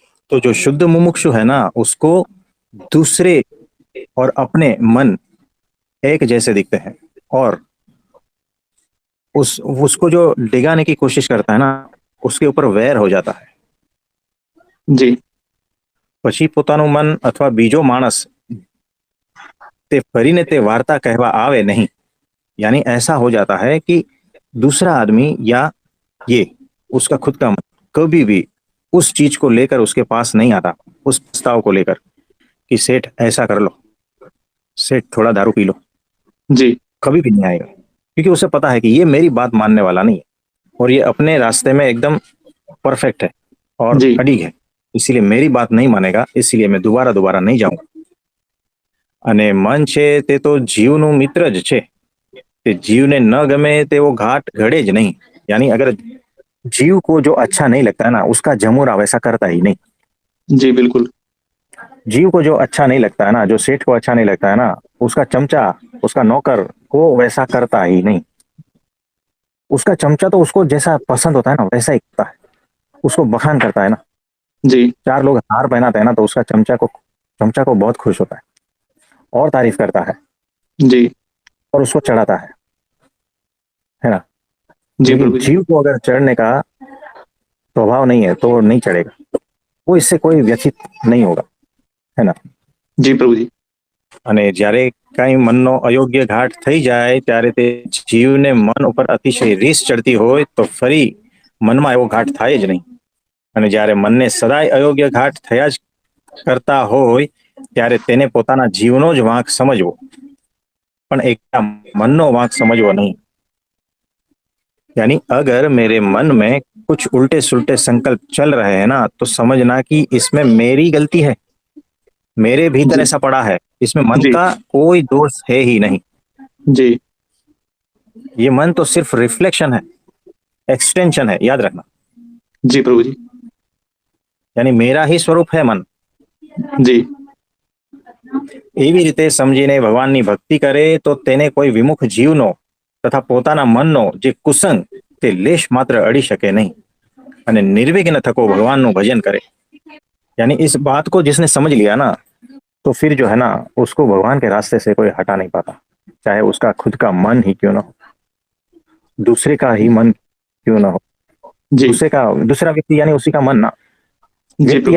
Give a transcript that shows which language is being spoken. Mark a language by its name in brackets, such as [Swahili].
[Hindi] तो जो शुद्ध मुमुक्षु है ना, उसको दूसरे और अपने मन एक जैसे दिखते हैं, और उसको जो डिगाने की कोशिश करता है ना, उसके ऊपर वैर हो जाता है। जी। [Gujarati] પછી પોતાનું મન અથવા બીજો માણસ તે ફરીને તે વાર્તા કહેવા આવે નહીં। [Hindi] यानी ऐसा हो जाता है कि दूसरा आदमी या ये उसका खुद का मन कभी भी उस चीज को लेकर उसके पास नहीं आता, उस प्रस्ताव को लेकर कि सेठ ऐसा कर लो, सेठ थोड़ा दारू पी लो, जी। कभी भी नहीं आएगा, क्योंकि उसे पता है कि ये मेरी बात मानने वाला नहीं है, और ये अपने रास्ते में एकदम परफेक्ट है और जी। अडिग है, इसीलिए मेरी बात नहीं मानेगा, इसलिए मैं दोबारा दोबारा नहीं जाऊंगा। [Gujarati] અને મન છે તે તો જીવનું મિત્ર જ છે, કે જીવને ન ગમે તેવો ઘાટ ઘડે જ નહીં। [Hindi] यानी अगर जीव को जो अच्छा नहीं लगता है ना, उसका जमूरा वैसा करता ही नहीं। जी बिल्कुल। जीव को जो अच्छा नहीं लगता है ना, जो सेठ को अच्छा नहीं लगता है ना, उसका चमचा, उसका नौकर, वो वैसा करता ही नहीं। उसका चमचा तो उसको जैसा पसंद होता है ना वैसा ही करता है, उसको बखान करता है ना। जी। चार लोग हार पहनाते हैं ना, तो उसका चमचा को बहुत खुश होता है और तारीफ करता है जी। और उसको चढ़ाता है ना। जी लेकिन प्रभु जी। जीव को अगर चढ़ने का स्वभाव नहीं है तो वो नहीं चढ़ेगा, वो इससे कोई व्यथित नहीं होगा, है ना। जी प्रभु जी। [Gujarati] અને જ્યારે કઈ મનનો અયોગ્ય ઘાટ થઈ જાય ત્યારે તે જીવને મન ઉપર અતિશય રીસ ચડતી હોય તો ફરી મનમાં એવો ઘાટ થાય જ નહીં। અને જ્યારે મનને સદાય અયોગ્ય ઘાટ થયા જ કરતા હોય ત્યારે તેને પોતાના જીવનો જ વાંક સમજવો, પણ એક मनનો वांक समझવો नहीं। [Hindi] यानी अगर मेरे मन में कुछ उल्टे सुल्टे संकल्प चल रहे हैं ना, तो समझना कि इसमें मेरी गलती है, मेरे भीतर जी। ऐसा पड़ा है, इसमें मन जी। का कोई दोष है ही नहीं। जी। ये मन तो सिर्फ रिफ्लेक्शन है, एक्सटेंशन है, याद रखना। जी प्रभु जी। यानी मेरा ही स्वरूप है मन। जी। [Gujarati] એવી રીતે સમજીને ભગવાનની ભક્તિ કરે તો તેને કોઈ વિમુખ જીવનો તથા પોતાના મનનો જે કુસંગ તે લેશ માત્ર અડી શકે નહીં, અને निर्विघ्न थको भगवानનું भजन करे। [Hindi] यानी इस बात को जिसने समझ लिया ना, तो फिर जो है ना, उसको भगवान के रास्ते से कोई हटा नहीं पाता, चाहे उसका खुद का मन ही क्यों ना हो, दूसरे का ही मन क्यों ना हो। जी। दूसरा व्यक्ति यानी उसी का मन ना, जी व्यक्ति प्रभु